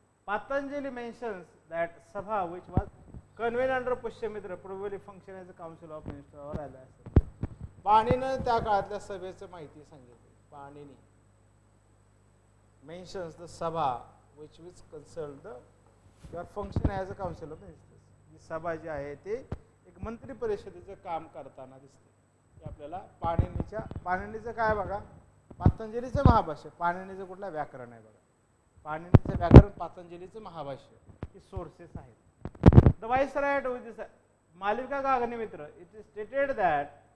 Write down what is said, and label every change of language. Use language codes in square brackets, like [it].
[en] Patanjali mentions that Sabha, which was convened under Pushyamitra, probably functioned as a council of ministers or allies. [mr] पाणीनं त्या काळातल्या सभेचं माहिती सांगितली. [en] Panini mentions the Sabha, which was concerned the function as a council of ministers. [mr] ही सभा जी आहे ते एक मंत्री परिषदेचं काम करताना दिसते. आपल्याला पाणिनीचं काय बघा, पातंजलीचं महाभाष्य. पाणिनीचं कुठलं व्याकरण आहे बघा, पाणिनीचं व्याकरण, पातंजलीचं महाभाष्य ही सोर्सेस आहेत. [en] The viceroy Malavikagnimitra. It is stated that.